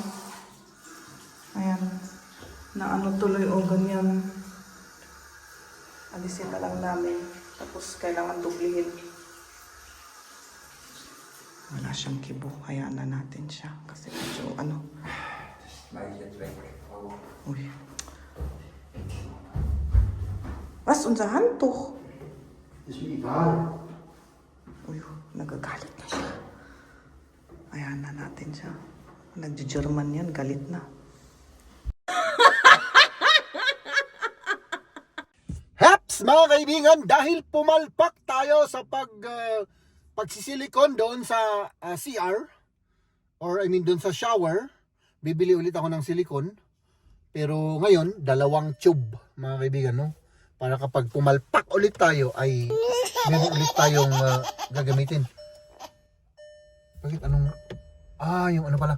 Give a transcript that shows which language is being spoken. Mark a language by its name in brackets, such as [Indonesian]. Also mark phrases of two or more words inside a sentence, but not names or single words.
[Filipino] Ayan. Na ano tuloy o ganyan. Alisin na lang namin. Tapos kailangan dublihin. Wala siyang kibo. Hayaan na natin siya. Kasi medyo ano. Uy. [German] Was, unser Handtuch? Ist mir egal. [Filipino] Uy, nagagalit na siya. Hayaan na natin siya. Nagjo-German yan, galit na. Haps mga kaibigan, dahil pumalpak tayo sa pagsisilikon doon sa CR, [English] or I mean [Filipino] doon sa shower, bibili ulit ako ng silikon. Pero ngayon, 2 tube mga kaibigan, no? Para kapag pumalpak ulit tayo ay meron ulit tayong gagamitin. Bakit anong yung ano pala.